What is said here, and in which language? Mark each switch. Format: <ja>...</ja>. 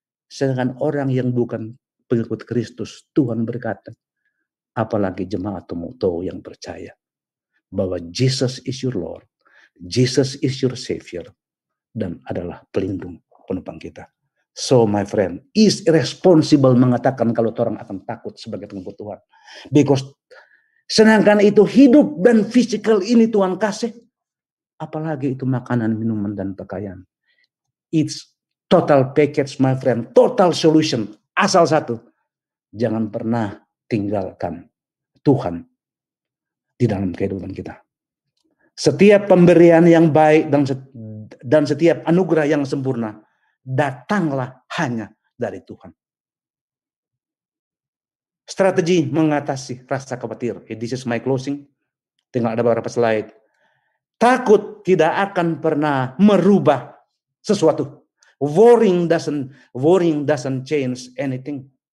<id>Sedangkan orang yang bukan pengikut Kristus, Tuhan berkata, apalagi jemaat Tumoto yang percaya bahwa</id> <en>Jesus is your Lord, Jesus is your Savior,</en> <id>dan adalah pelindung penopang kita.</id> <en>So my friend, is irresponsible</en> <id>mengatakan kalau orang akan takut sebagai pengikut Tuhan.</id> <en>Because</en> <id>sedangkan itu hidup dan fisikal ini Tuhan kasih, apalagi itu makanan, minuman, dan pakaian.</id> <en>It's total package, my friend, total solution.</en> <id>Asal satu, jangan pernah tinggalkan Tuhan di dalam kehidupan kita. Setiap pemberian yang baik dan setiap anugerah yang sempurna datanglah hanya dari Tuhan. Strategi mengatasi rasa khawatir.</id> <en>This is my closing.</en> <id>Tinggal ada beberapa slide. Takut tidak akan pernah merubah sesuatu.</id> <en>Worrying doesn't change anything.</en>